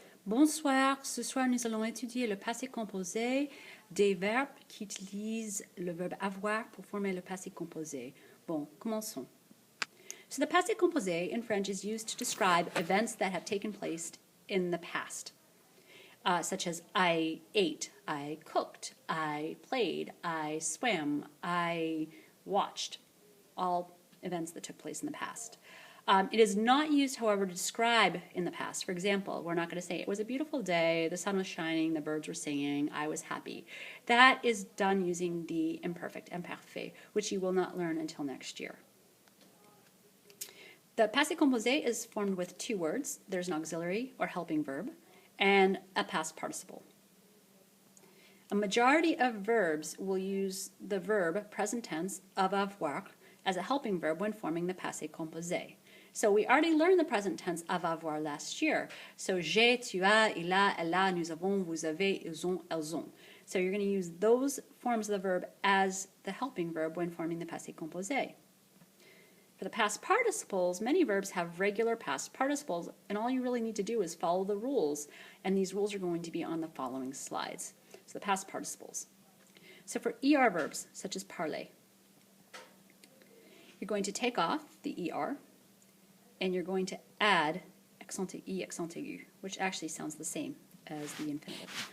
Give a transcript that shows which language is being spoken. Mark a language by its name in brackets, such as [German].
[French] Bonsoir, ce soir nous allons étudier le passé composé des verbes qui utilisent le verbe avoir pour former le passé composé. Bon, commençons. [English] So the passé composé in French is used to describe events that have taken place in the past, such as I ate, I cooked, I played, I swam, I watched, all events that took place in the past. It is not used, however, to describe in the past. For example, we're not going to say it was a beautiful day, the sun was shining, the birds were singing, I was happy. That is done using the imperfect, imparfait, which you will not learn until next year. The passé composé is formed with two words. There's an auxiliary or helping verb and a past participle. A majority of verbs will use the verb present tense of avoir as a helping verb when forming the passé composé. So we already learned the present tense of avoir last year. So [French] j'ai, tu as, il a, elle a, nous avons, vous avez, ils ont, elles ont. [English] So you're going to use those forms of the verb as the helping verb when forming the passé composé. For the past participles, many verbs have regular past participles, and all you really need to do is follow the rules, and these rules are going to be on the following slides. So the past participles. So for ER verbs, such as parler, you're going to take off the ER, and you're going to add accent aigu, accent aigu, which actually sounds the same as the infinitive.